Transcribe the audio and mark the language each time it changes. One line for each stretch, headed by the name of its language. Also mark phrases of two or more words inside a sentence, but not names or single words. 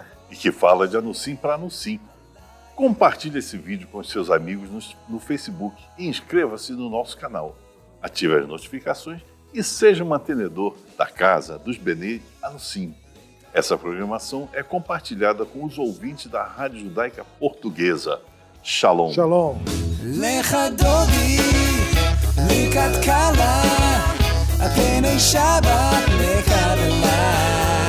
Portuguese: E que fala de Anusim para Anusim. Compartilhe esse vídeo com os seus amigos no Facebook e inscreva-se no nosso canal. Ative as notificações e seja um mantenedor da casa dos Bnei Anusim. Essa programação é compartilhada com os ouvintes da Rádio Judaica Portuguesa. Shalom. Shalom.
Hebrew: לכה דודי לקראת כלה פני שבת נקבלה.